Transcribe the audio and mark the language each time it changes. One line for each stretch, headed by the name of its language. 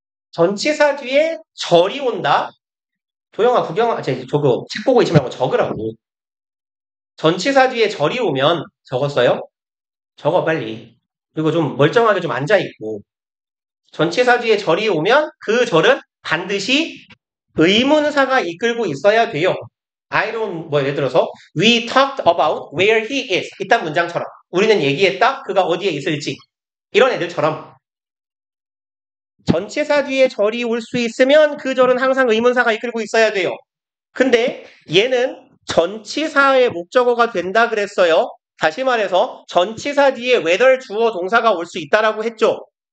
Korean: 전치사 뒤에 절이 온다. 도영아, 구경아, 저거 책 보고 있지 말고 적으라고. 전치사 뒤에 절이 오면 적었어요? 적어 빨리. 그리고 좀 멀쩡하게 좀 앉아있고. 전치사 뒤에 절이 오면 그 절은 반드시 의문사가 이끌고 있어야 돼요.
English: 예를 들어서 We talked about where he is.
Korean: 이딴 문장처럼 우리는 얘기했다. 그가 어디에 있을지. 이런 애들처럼 전치사 뒤에 절이 올 수 있으면 그 절은 항상 의문사가 이끌고 있어야 돼요. 근데 얘는 전치사의 목적어가 된다 그랬어요. 다시 말해서 전치사 뒤에 whether 주어 동사가 올 수 있다라고 했죠.